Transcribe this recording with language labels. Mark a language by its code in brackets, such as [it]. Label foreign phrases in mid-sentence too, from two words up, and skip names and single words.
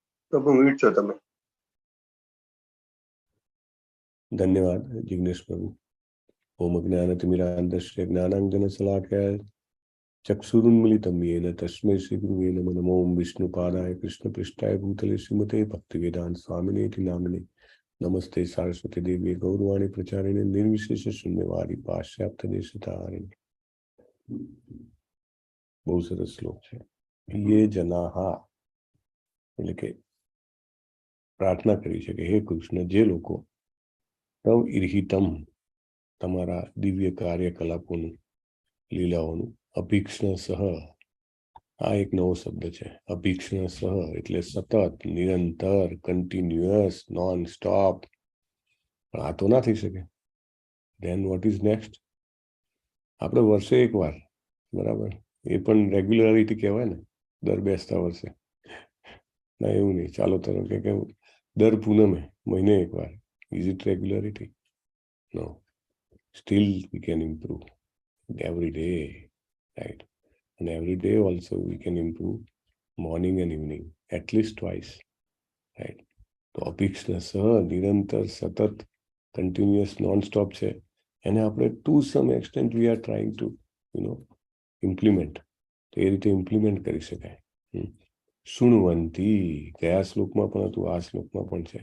[gu] પ્રભુ મ્યુટ છો તમે. ધન્યવાદ જિગ્નેશ પ્રભુ. [sa] ઓમ જ્ઞાનતિમિરાંધસ્ય જ્ઞાનાંજનશલાકયા ચક્ષુરુન્મિલિतं येन तस्मै श्रीगुरुवे नमः. नमो विष्णुपादाय कृष्णपृष्ठाय भूतले श्रीमते भक्तिवेदांत स्वामिनेति नामिने नमस्ते सारस्वती देवी गौरवाणी प्रचारिणे निर्विशेष शून्यवादी पाश्चात्य देशतारिणे. [gu] બહુ સરસ શ્લોક છે. [sa] ये जनाहा [gu] એટલે કે પ્રાર્થના કરી છે કે હે કૃષ્ણ, જે લોકો [sa] તવ ઈર્હિતમ [gu] તમારા દિવ્ય કાર્યકલાપોનું લીલાઓનું [sa] અભીક્ષણ સહ, [gu] આ એક નવો શબ્દ છે. [sa] અભીક્ષણ સહ [gu] એટલે સતત, નિરંતર, [en] continuous, non stop. [gu] પણ આ તો ના થઈ શકે. [en] Then what is next? [gu] આપણે વર્ષે એકવાર, બરાબર, એ પણ રેગ્યુલરિટી કહેવાય ને, દર બેસતા વર્ષે. ના એવું નહીં, ચાલો તરફ કે દર પૂનમે મહિને એકવાર. [en] Is it regularity? No. Still we can improve every day, right? And every day also we can improve morning and evening, at least twice, right? [gu] તો [sa] અભીક્ષણ સહ, [gu] નિરંતર, સતત, [en] continuous, non stop [gu] છે. એને આપણે [en] to some extent we are trying to implement. [gu] તો એ રીતે ઇમ્પ્લિમેન્ટ કરી શકાય. શૃણવંતી, ગયા શ્લોકમાં પણ હતું, આ શ્લોકમાં પણ છે.